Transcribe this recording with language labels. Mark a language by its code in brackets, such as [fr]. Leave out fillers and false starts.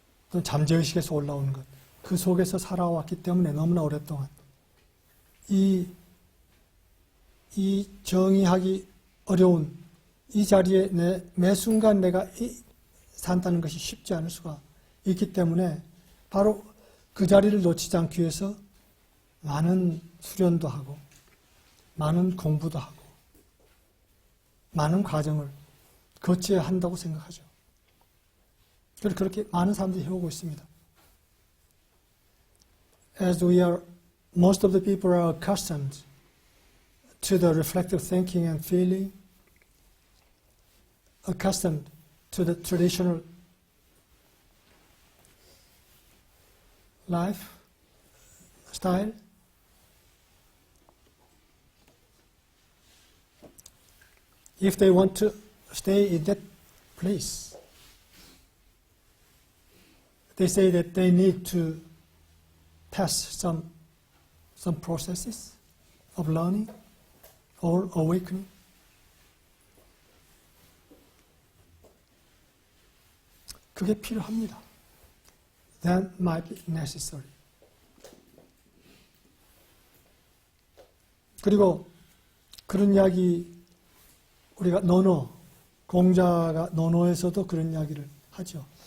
[ko] 또는 잠재의식에서 올라오는 것, 그 속에서 살아왔기 때문에 너무나 오랫동안 이 정의하기 어려운 이 자리에 매 순간 내가 산다는 것이 쉽지 않을 수가 있기 때문에 바로 그 자리를 놓치지 않기 위해서 많은 수련도 하고 많은 공부도 하고 많은 과정을 거쳐야 한다고 생각하죠. 그렇게 많은 사람들이 해오고 있습니다. [en] As most of the people are accustomed to the reflective thinking and feeling, accustomed to the traditional life style. If they want to stay in that place, they say that they need to pass some processes of learning or awakening. [ko] 그게 필요합니다. [en] That might be necessary. [ko] 그리고 그런 이야기 우리가 공자가 논어에서도 그런 이야기를 하죠.